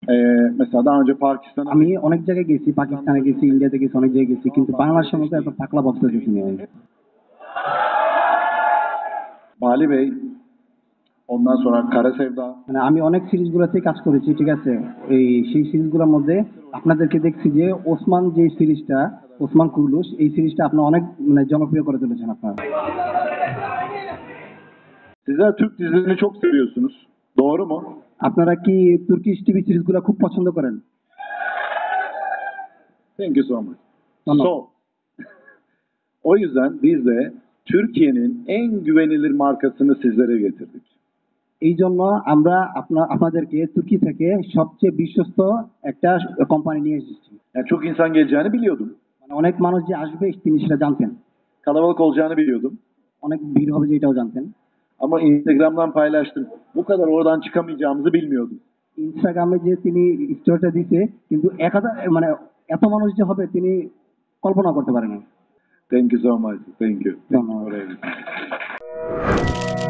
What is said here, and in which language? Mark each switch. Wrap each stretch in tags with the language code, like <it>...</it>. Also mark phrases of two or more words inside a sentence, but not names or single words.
<tr>Mesela daha önce Pakistan'a</tr> <bn>আমি অনেক জায়গায় গেছি, পাকিস্তানে গেছি, ইন্ডিয়াতে গেছি, অনেক জায়গায় গেছি, কিন্তু বাংলাদেশের মতো এত পাকলা বক্সা দেখিনি আমি।</bn> <tr>Bali Bey, ondan sonra Kara Sevda,</tr> <bn>মানে আমি অনেক সিরিজগুলোতেই কাজ করেছি, ঠিক আছে। সেই সিরিজগুলোর মধ্যে আপনাদেরকে দেখছি যে ওসমান যে সিরিজটা, ওসমান কুরুলুস, এই সিরিজটা আপনার অনেক মানে জনপ্রিয় করে তুলেছেন আপনারা।</bn> <tr>sizler Türk dizilerini çok seviyorsunuz. Doğru mu?</tr> <bn>আপনারা কি তুর্কিশ টিভি সিরিজগুলো খুব পছন্দ করেন?</bn> <en>Thank you so much.</en> <bn>ধন্যবাদ।</bn> <en>So,</en> <tr>o yüzden biz de Türkiye'nin en güvenilir markasını sizlere getirdik.</tr> <bn>এই জন্য আমরা আপনাদেরকে তুর্কি থেকে সবচেয়ে বিশ্বস্ত একটা কোম্পানি নিয়ে এসেছি।</bn> <tr>Yani çok insan geleceğini biliyordum.</tr> <bn>মানে অনেক মানুষ যে আসবে তিনি সেটা জানতেন,</bn> <tr>Kalabalık olacağını biliyordum.</tr> <bn>অনেক ভিড় হবে যে এটাও জানতেন।</bn> <tr>Ama Instagram'dan paylaştım. Bu kadar oradan çıkamayacağımızı bilmiyordum.</tr> <bn>ইনস্টাগ্রামে যে তিনি স্টোরিটা দিতে, কিন্তু 1000 মানে এত মানুষ যে হবে তিনি কল্পনা করতে পারেন না।</bn> <en>Thank you so much. Thank you.</en> <bn>ধন্যবাদ।</bn> <tr>Oraya gittim.</tr>